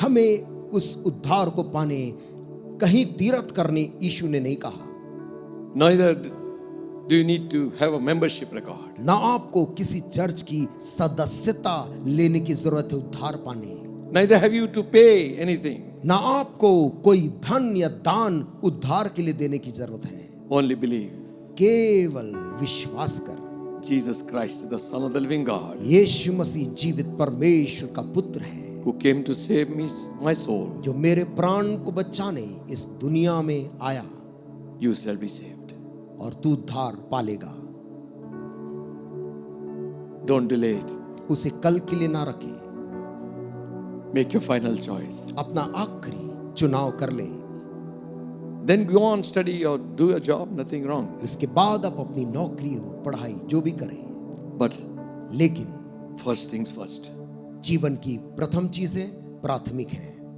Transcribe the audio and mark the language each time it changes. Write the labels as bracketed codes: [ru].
[hi] हमें उस उद्धार को पाने कहीं तीर्थ करने यीशु ने नहीं कहा। [en] Neither do you need to have a membership record. [hi] ना आपको किसी चर्च की सदस्यता लेने की जरूरत है उद्धार पाने। [en] Neither have you to pay anything. [hi] ना आपको कोई धन या दान उद्धार के लिए देने की जरूरत है। [en] Only believe. [hi] केवल विश्वास कर, [en] Jesus Christ, the Son of the living God, [hi] यीशु मसीह जीवित परमेश्वर का पुत्र है, [en] who came to save me, my soul. [hi] जो मेरे प्राण को बचाने इस दुनिया में आया, [en] You shall be saved. [hi] और तू उद्धार पालेगा। [en] Don't delay it. [hi] उसे कल के लिए ना रखे, [en] Make your final choice. [hi] अपना आखिरी चुनाव कर ले। [en] Then go on, study or do a job, nothing wrong. [hi] उसके बाद आप अपनी नौकरी हो, पढ़ाई जो भी करें, [en] But [hi] लेकिन [en] first things first. [hi] जीवन की प्रथम चीजें प्राथमिक हैं।